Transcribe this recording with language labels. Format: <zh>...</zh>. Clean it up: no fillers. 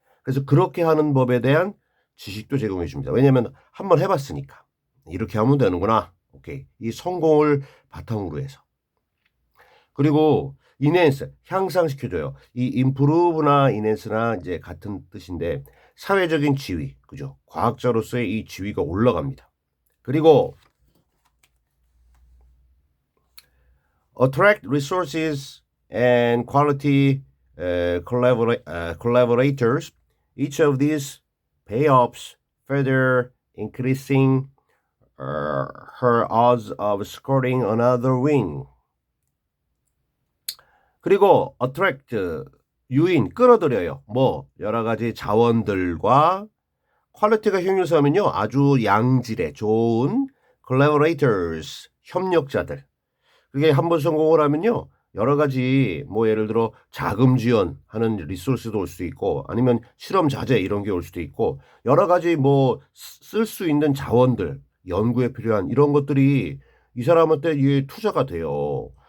<ko>그래서 그렇게 하는 법에 대한 지식도 제공해 줍니다. 왜냐하면 한번 해봤으니까. 이렇게 하면 되는구나. 오케이. 이 성공을 바탕으로 해서. 그리고 enhance 향상시켜줘요. 이 improve나 enhance나 이제 같은 뜻인데 사회적인 지위, 그죠? 과학자로서의 이 지위가 올라갑니다. 그리고</ko> <en>attract resources and quality collaborators. Each of these payoffs further increasing her odds of scoring another win.</en> <ko>그리고 attract 유인 끌어들여요. 뭐 여러 가지 자원들과 퀄리티가 형용사면요 아주 양질의 좋은 collaborators 협력자들. 그게 한번 성공을 하면요 여러 가지 뭐 예를 들어 자금 지원하는 리소스도 올 수도 있고 아니면 실험 자재 이런 게 올 수도 있고 여러 가지 뭐 쓸 수 있는 자원들 연구에 필요한 이런 것들이 이 사람한테 이게 투자가 돼요.</ko>